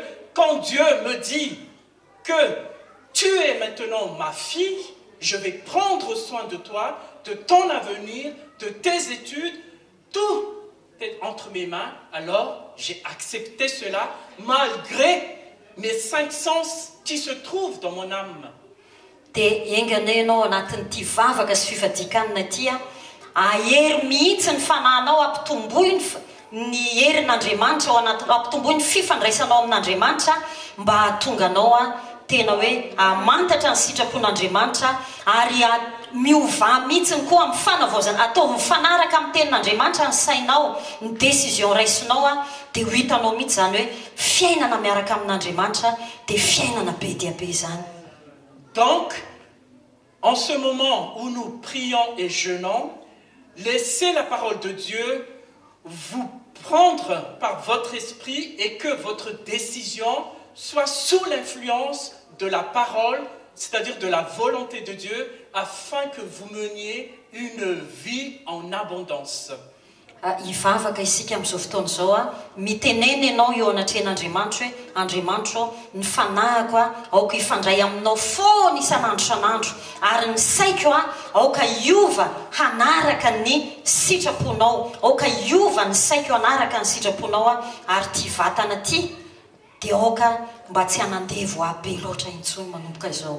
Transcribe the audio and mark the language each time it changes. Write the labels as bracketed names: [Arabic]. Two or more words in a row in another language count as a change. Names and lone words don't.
[French] Quand Dieu me dit que tu es maintenant ma fille, je vais prendre soin de toi, de ton avenir, de tes études, tout est entre mes mains. Alors, j'ai accepté cela malgré mes 5 sens qui se trouvent dans mon âme. [Malagasy] Dia engana ianao anatin'ity vavaka sy fifadikanana ity ahery mihitsy ny fanahinao ampitomboy ny herin'Andriamanitra ao anaty ampitomboy ny fifandraisanao amin'Andriamanitra mba hahatonga anao tena hoe hamantatra ny sitrapon'Andriamanitra ary miova mihitsiny koa amin'ny fanavaozana atao mifanaraka amin'ny tenin'Andriamanitra ny sainao ny décision raisinao a dia ho hitanao mihitsy zany hoe fiainana miaraka amin'Andriamanitra dia fiainana be dia be zany. [French] Donc, en ce moment où nous prions et jeûnons, laissez la parole de Dieu vous prendre par votre esprit et que votre décision soit sous l'influence de la parole, c'est-à-dire de la volonté de Dieu, afin que vous meniez une vie en abondance. [Malagasy] Ivavaka isika amin'izao fotoana izao a miteneny ianao eo anatrehan'Andriamanitra hoe Andriamanitra ny fanahiko a aoka ifandray aminao foana isan'andro isan'andro ary ny saiko a aoka iova hanaraka ny sitraponao aoka iova ny saiko hanaraka ny sitraponao a ary ty vatana ty dia aoka mba tsy hanandevo aby be loatra intsony manomboka izao.